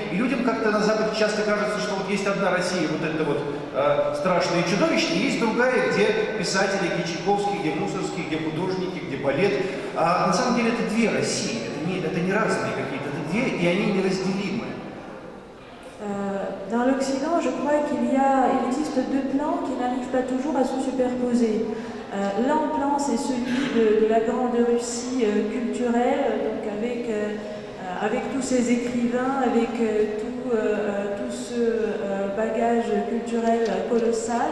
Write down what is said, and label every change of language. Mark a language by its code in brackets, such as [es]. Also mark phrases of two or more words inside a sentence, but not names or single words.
[ru] И людям как-то на Западе часто кажется, что вот есть одна Россия, вот это вот страшная и чудовищная, и есть другая, где писатели, где Чайковский, где Мусоргский, где художники, где балет. А на самом деле это две России, это не разные какие-то, это две, и они неразделимы. [fr] Dans l'Occident, je crois qu'il existe deux plans qui n'arrivent pas toujours à se superposer. L'un plan, c'est celui de la grande Russie culturelle, donc avec tous ces écrivains, avec tout ce bagage culturel colossal.